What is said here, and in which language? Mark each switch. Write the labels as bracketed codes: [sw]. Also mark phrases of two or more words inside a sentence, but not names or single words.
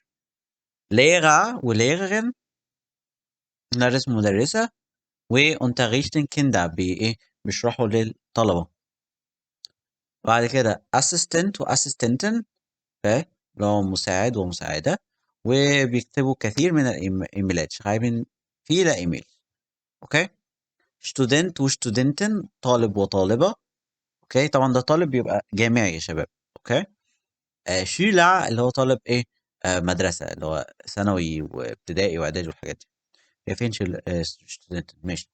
[de] Lehrer ولehrerin [ar] مدرس ومدرسة و [de] unterrichten Kinder [ar] ايه بيشرحوا للطلبة. بعد كده [de] assistant وassistentin. [ar] اوكي اللي هو مساعد ومساعدة وبيكتبوا كثير من الايميلات [de] schreiben viele [ar] ايميل. اوكي. [de] student وstudentin [ar] طالب وطالبة. اوكي طبعا ده طالب بيبقى جامعي يا شباب. اوكي. شيلع اللي هو طالب ايه مدرسة اللي هو ثانوي وابتدائي واعدادي والحاجات دي. هي فين student ماشي.